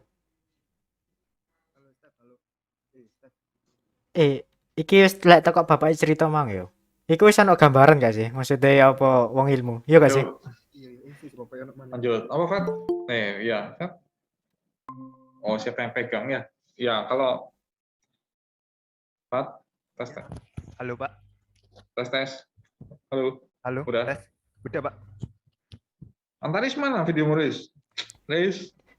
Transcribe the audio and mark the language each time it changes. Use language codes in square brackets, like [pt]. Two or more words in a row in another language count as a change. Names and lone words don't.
[id] Halo Steph, halo. Steph. [jv] Iki wis lek teko bapak cerita mang yo. Iku wis ana gambaran gak sih? [id] Maksudnya ya [jv] apa wong ilmu? [id] Iya gak sih? Yuk, Iya, sih Bapak yang mana? lanjut. Apa, Fat? Ya, Fat. Oh, siapa yang pegang ya? Ya, kalau Fat, tes, tes, Halo Pak. tes, tes. Halo, Halo, udah. tes. Udah Pak. Antaris mana video Riz? Riz?